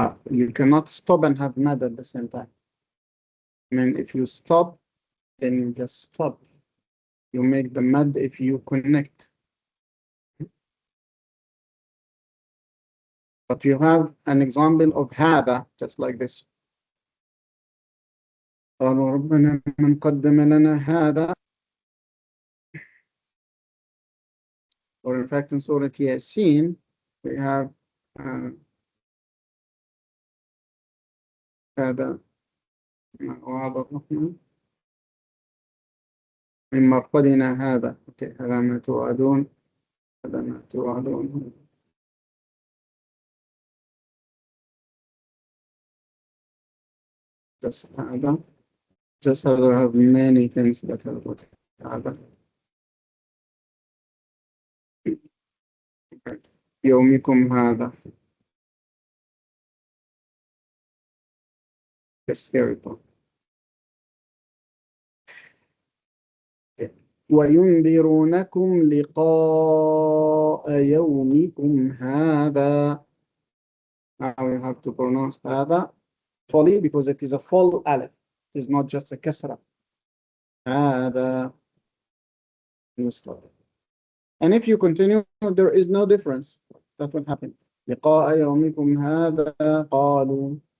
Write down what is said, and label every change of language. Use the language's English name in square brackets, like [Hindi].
[English] You cannot stop and have mad at the same time. I mean, if you stop, then you just stop. You make the mad if you connect. But you have an example of هذا, just like this. [Arabic] قالوا ربنا من قدم لنا هذا. [English] Or in fact, in Surah Yasin, we have هذا وعد الرحمن من مرقدنا هذا. [Arabic] Okay, هذا ما توعدون. هذا ما توعدون. [English] Just هذا. Just as I have many things that are with هذا. [Arabic] يومكم هذا. [English] Yes, here we go. [Arabic] وينذرونكم لقاء يومكم هذا. [English] Now you have to pronounce هذا fully because it is a full alif. It is not just a kasra. هذا. You stop. And if you continue, there is no difference. That will happen. لقاء يومكم هذا قالوا.